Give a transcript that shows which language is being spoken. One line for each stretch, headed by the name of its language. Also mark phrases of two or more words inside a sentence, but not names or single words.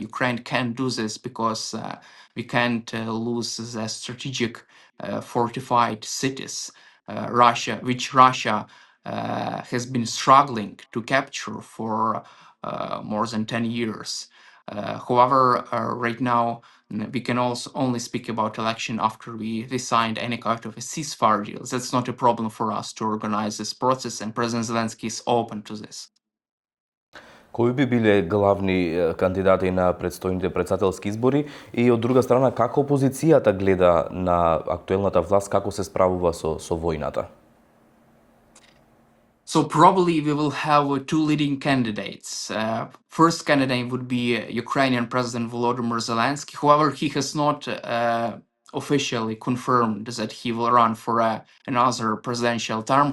English: Ukraine can't do this because we can't lose the strategic fortified cities, which Russia has been struggling to capture for more than 10 years. However, right now, we can also only speak about election after we signed any kind of a ceasefire deal. That's not a problem for us to organize this process, and President Zelensky is open to this.
Macedonian: Кои би биле главни кандидати на предстојните председателски избори и од друга страна како опозицијата гледа на актуелната власт, како се справува со војната?
English: So probably we will have two leading candidates. First candidate would be Ukrainian President Volodymyr Zelensky. However, he has not officially confirmed that he will run for another presidential term.